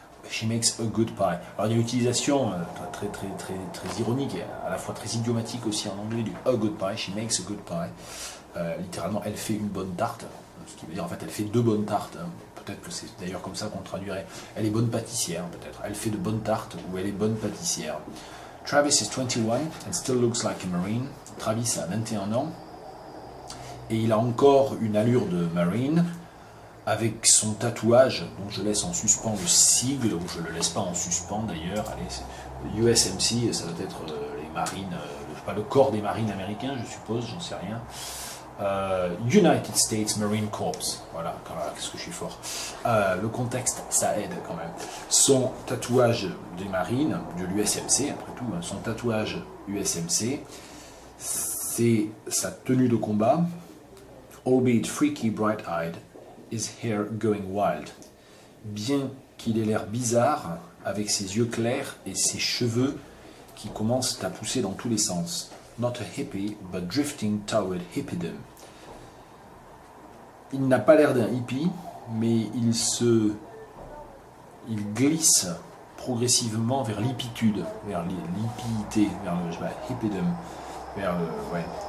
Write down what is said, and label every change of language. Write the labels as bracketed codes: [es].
[en] She makes a good pie. [fr] Alors il y a une utilisation très ironique et à la fois très idiomatique aussi en anglais du a good pie. [en] She makes a good pie. [fr] Littéralement, elle fait une bonne tarte. Ce qui veut dire en fait, elle fait deux bonnes tartes. Peut-être que c'est d'ailleurs comme ça qu'on traduirait. Elle est bonne pâtissière peut-être. Elle fait de bonnes tartes ou elle est bonne pâtissière. [en] Travis is 21 and still looks like a Marine. [fr] Travis a 21 ans et il a encore une allure de Marine avec son tatouage dont je laisse en suspens le sigle, ou je ne le laisse pas en suspens d'ailleurs. Allez, USMC, ça doit être les marines, je sais pas, le corps des marines américains, je suppose, j'en sais rien. [en] United States Marine Corps. [fr] Voilà, qu'est-ce que je suis fort. Le contexte, ça aide quand même. Son tatouage des marines, de l'USMC, après tout, hein, son tatouage USMC, c'est sa tenue de combat. [en] Albeit freaky, bright-eyed, his hair going wild. [fr] Bien qu'il ait l'air bizarre, avec ses yeux clairs et ses cheveux qui commencent à pousser dans tous les sens. [en] Not a hippie, but drifting toward hippiedom. [fr] Il n'a pas l'air d'un hippie, mais il glisse progressivement vers l'hippitude, vers l'hippité, vers le hippiedom, vers le, ouais.